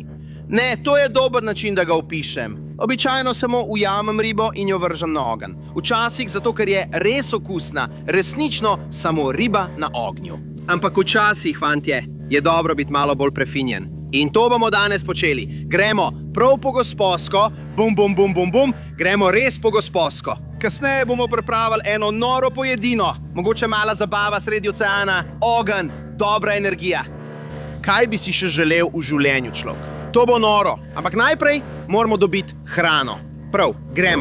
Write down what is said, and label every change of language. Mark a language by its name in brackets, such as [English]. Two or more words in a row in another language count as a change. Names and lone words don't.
[Slovenian] Ne, to je dober način, da ga opišem. Običajno samo ujamem ribo in jo vržem na ogenj. Včasih zato, ker je res okusna, resnično samo riba na ognju. Ampak včasih, fantje, je dobro biti malo bolj prefinjen. In to bomo danes počeli. Gremo prav po gosposko, bum, bum, bum, bum, bum, gremo res po gosposko. Kasneje bomo pripravili eno noro pojedino, mogoče mala zabava sredi oceana, ogenj, dobra energija. Kaj bi si še želel v življenju, človek? To bo noro, ampak najprej moramo dobiti hrano. Prav, gremo.